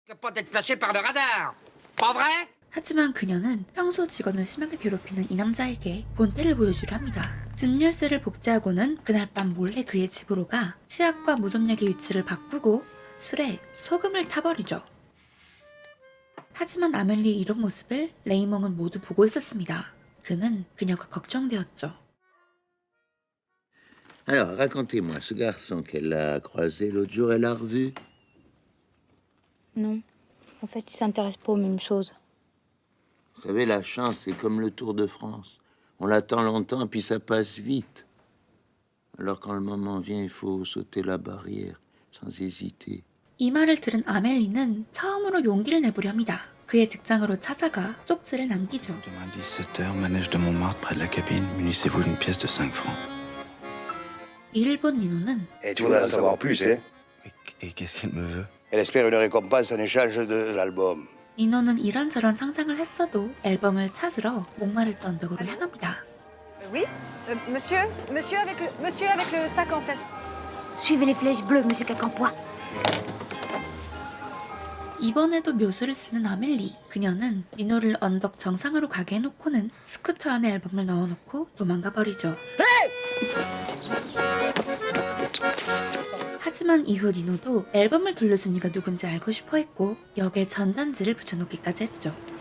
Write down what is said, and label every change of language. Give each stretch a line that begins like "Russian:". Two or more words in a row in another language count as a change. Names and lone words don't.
French: peut-être flashé par le radar. Pas vrai?
Korean: 하지만 그녀는 평소 직원을 심하게 괴롭히는 이 남자에게 본때를 보여주려 합니다. 증열쇠를 복제하고는 그날 밤 몰래 그의 집으로 가 치약과 무좀약의 위치를 바꾸고 술에 소금을 타버리죠. 하지만 아멜리의 이런 모습을 레이몽은 모두 보고 있었습니다. 그는 그녀가 걱정되었죠.
French: Alors, racontez-moi, ce garçon qu'elle a croisé l'autre jour, elle l'a revu? Non. En fait, ils s'intéressent pas aux mêmes choses. Vous savez, la chance, c'est comme le Tour de France. On l'attend longtemps, puis ça passe vite. Alors quand le moment vient, il faut sauter la barrière, sans hésiter.
Korean: 이 말을 들은 아멜리는 처음으로 용기를 내보려 합니다. 그의 직장으로 찾아가 쪽지를 남기죠.
French: Demain 17h, manège de Montmartre près de la cabine. Munissez-vous d'une pièce de 5 francs.
Korean: 이를 본 니노는
French: Et tu voudrais en savoir plus, hein? Et qu'est-ce qu'elle me veut? Elle espère une récompense en échange de l'album.
Korean: 니노는 이런저런 상상을 했어도 앨범을 찾으러 목마르던 언덕으로 향합니다.
French: Oui monsieur avec le sac en plastique. Suivez les flèches bleues, monsieur Quincampoix.
Korean: 이번에도 묘수를 쓰는 아멜리. 그녀는 니노를 언덕 정상으로 가게 해놓고는 스쿠터 안에 앨범을 넣어놓고 도망가 버리죠. 하지만 이후 니노도 앨범을 돌려준 이가 누군지 알고 싶어 했고 역에 전단지를 붙여놓기까지 했죠.